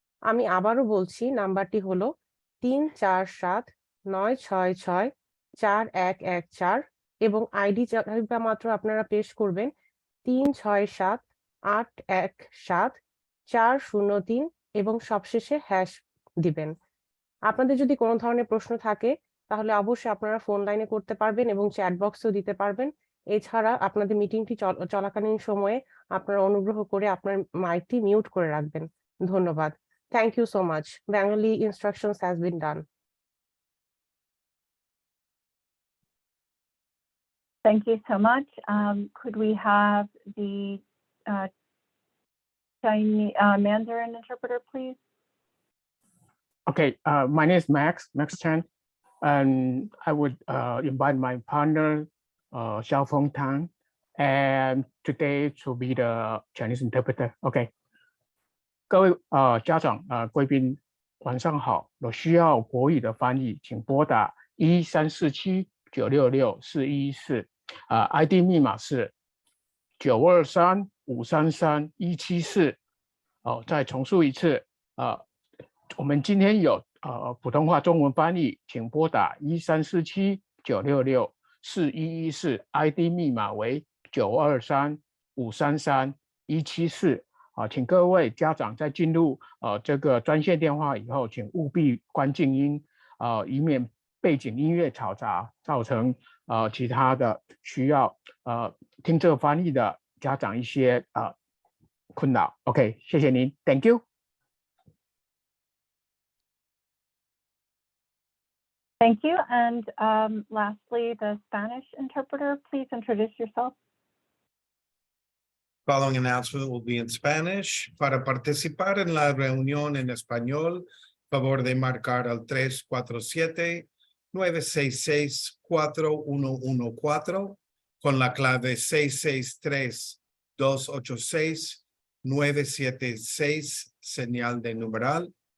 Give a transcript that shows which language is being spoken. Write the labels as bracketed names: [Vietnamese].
[Bangla] আমি আবারও বলছি, নাম্বারটি হলো 347-966-4114 এবং আইডি চাহিদা মাত্র আপনারা পেশ করবেন 367-817-403 এবং সবশেষে হ্যাশ দিবেন। আপনাদের যদি কোনো ধরনের প্রশ্ন থাকে তাহলে অবশ্যই আপনারা ফোন লাইনে করতে পারবেন এবং চ্যাট বক্সেও দিতে পারবেন। এছাড়া আপনাদের মিটিংটি চলাকালীন সময়ে আপনারা অনুগ্রহ করে আপনার মাইকটি মিউট করে রাখবেন। ধন্যবাদ। [English] Thank you so much. Bengali instructions has been done. Thank you so much. Could we have the Chinese Mandarin interpreter, please? Okay, my name is Max Chen, and I would invite my partner, Xiaofeng Tang, and today to be the Chinese interpreter. Okay. [Chinese] 各位家长贵宾晚上好，有需要国语的翻译请拨打1347-966-414 ID 密码是923-533-174。再重述一次我们今天有普通话中文翻译请拨打1347-966-4114 ID 密码为923-533-174。请各位家长在进入这个专线电话以后，请务必关静音，以免背景音乐嘈杂，造成其他的需要听这个翻译的家长一些困扰。 OK， 谢谢您 ， [English] Thank you。 Thank you. And lastly, the Spanish interpreter, please introduce yourself. Following announcement will be in Spanish. [Spanish] Para participar en la reunión en español, favor de marcar al 347-966-4114 con la clave 663-286-976, señal de numeral.